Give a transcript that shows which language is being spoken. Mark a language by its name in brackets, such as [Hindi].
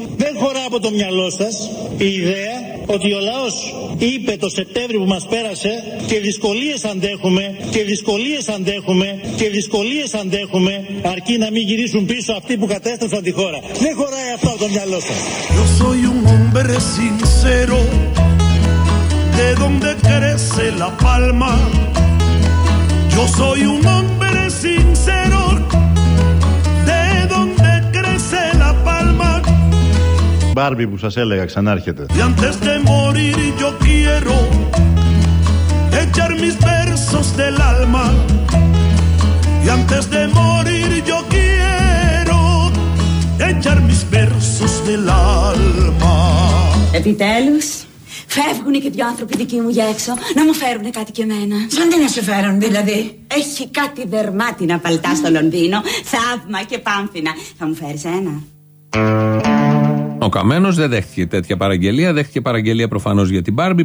[Greek] Δεν χωρά από το μυαλό σας η ιδέα ότι ο λαός είπε το Σεπτέμβριο που μας πέρασε και δυσκολίες αντέχουμε, και δυσκολίες αντέχουμε, και δυσκολίες αντέχουμε, αρκεί να μην γυρίσουν πίσω αυτοί που κατέστρεψαν τη χώρα. Δεν χωράει αυτό από το μυαλό σας. [Spanish] Yo soy un hombre sincero. De donde crece la palma. Yo soy un hombre sincero. De donde crece la palma. [Greek] Barbie, που σας έλεγα, ξανάρχεται. [Spanish] Y antes de morir yo quiero echar mis versos del alma. Y antes de morir yo quiero echar mis versos del alma. [Greek] Επιτέλους. Φεύγουν και δύο άνθρωποι δικοί μου για έξω να μου φέρουν κάτι και εμένα. Σαν τι να σου φέρουν, δηλαδή? Έχει κάτι δερμάτινα παλτά στο Λονδίνο, θαύμα και πάμφινα. Θα μου φέρεις ένα? Ο Καμένος δεν δέχτηκε τέτοια παραγγελία. Δέχτηκε παραγγελία προφανώς για την Μπάρμπι.